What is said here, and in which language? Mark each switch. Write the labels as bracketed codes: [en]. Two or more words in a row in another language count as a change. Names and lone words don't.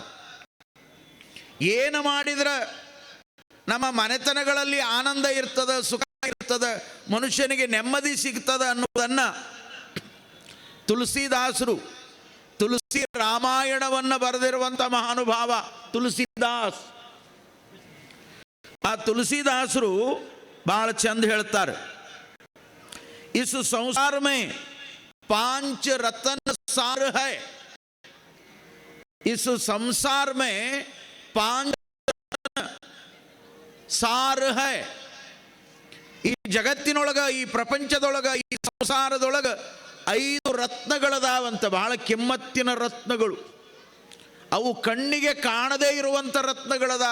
[kn] ಏನು ಮಾಡಿದ್ರೆ ನಮ್ಮ ಮನೆತನಗಳಲ್ಲಿ ಆನಂದ ಇರ್ತದ, ಸುಖ ಇರ್ತದ, ಮನುಷ್ಯನಿಗೆ ನೆಮ್ಮದಿ ಸಿಗ್ತದ ಅನ್ನೋದನ್ನು ತುಳಸಿದಾಸರು, ತುಳಸಿ ರಾಮಾಯಣವನ್ನು ಬರೆದಿರುವಂಥ ಮಹಾನುಭಾವ ತುಳಸಿದಾಸ್, ಆ ತುಳಸಿದಾಸರು ಬಹಳ ಚಂದ ಹೇಳ್ತಾರೆ. [hi] इस संसार में 5 रत्न सार है, इस संसार में 5 सार है. [kn] ಈ ಜಗತ್ತಿನೊಳಗ, ಈ ಪ್ರಪಂಚದೊಳಗ, ಈ ಸಂಸಾರದೊಳಗ 5 ರತ್ನಗಳದಾವಂತ, ಬಹಳ ಕಿಮ್ಮತ್ತಿನ ರತ್ನಗಳು. ಅವು ಕಣ್ಣಿಗೆ ಕಾಣದೇ ಇರುವಂಥ ರತ್ನಗಳದಾವ.